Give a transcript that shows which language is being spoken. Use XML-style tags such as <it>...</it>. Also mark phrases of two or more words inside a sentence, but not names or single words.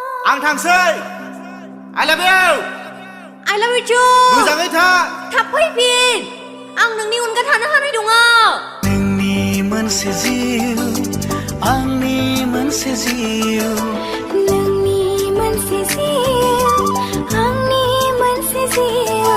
<brx>आं थांसै</brx> <en>I love you I love you too</en> <brx>मोजाङै था थाब फैफिन आं नोंनि अनगा थानो हानाय नङा नोंनि मोनसे जिउ आंनि मोनसे जिउ नोंनि मोनसे जिउ आंनि मोनसे जिउ</brx>